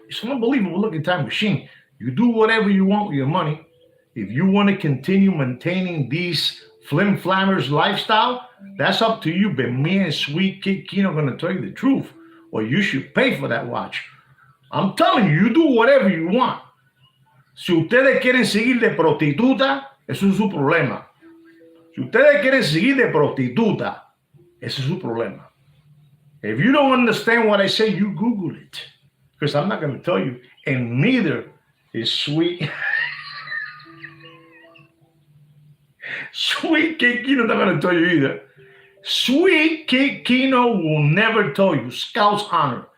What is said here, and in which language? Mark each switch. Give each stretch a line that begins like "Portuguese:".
English: It's an unbelievable looking time machine. You do whatever you want with your money. If you want to continue maintaining these flim-flammers lifestyle, that's up to you. But me and Sweet Kid Kino are going to tell you the truth. Or you should pay for that watch. I'm telling you, you do whatever you want.
Spanish: Si ustedes quieren seguir de prostituta, eso es su problema. Si ustedes quieren seguir de prostituta, ese es su problema.
English: If you don't understand what I say, you Google it. Because I'm not going to tell you. And neither is Sweet. Sweet Kid Kino not going to tell you either. Sweet Kid Kino will never tell you. Scout's honor.